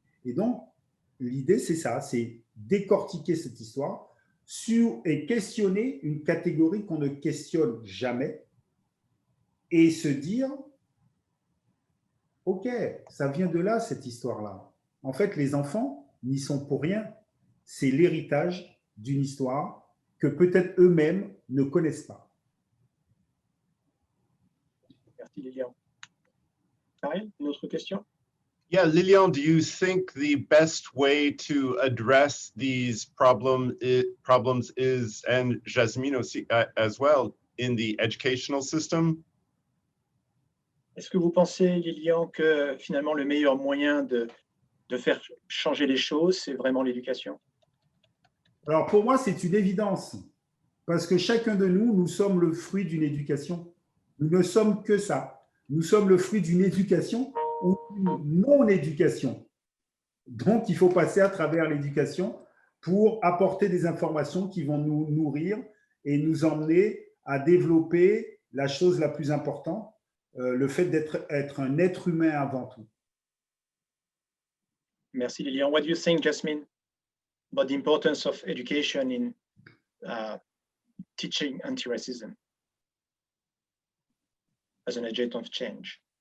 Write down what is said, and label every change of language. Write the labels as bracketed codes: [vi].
[fr] Et donc, l'idée, c'est ça, c'est décortiquer cette histoire et questionner une catégorie qu'on ne questionne jamais et se dire, OK, ça vient de là, cette histoire-là. En fait, les enfants n'y sont pour rien. C'est l'héritage d'une histoire que peut-être eux-mêmes ne connaissent pas. Merci Lilian. Ariel, une autre question? [en] Yeah, Lilian, do you think the best way to address these problems is, and Jasmine [fr] aussi, [en] as well, in the educational system? [fr] Est-ce que vous pensez, Lilian, que finalement le meilleur moyen de faire changer les choses, c'est vraiment l'éducation? Alors pour moi, c'est une évidence, parce que chacun de nous, nous sommes le fruit d'une éducation. Nous ne sommes que ça. Nous sommes le fruit d'une éducation ou d'une non-éducation. Donc, il faut passer à travers l'éducation pour apporter des informations qui vont nous nourrir et nous emmener à développer la chose la plus importante, le fait d'être un être humain avant tout. Merci Lilian. [en] What do you think, Jasmine, about the importance of education in teaching anti-racism as an agent of change?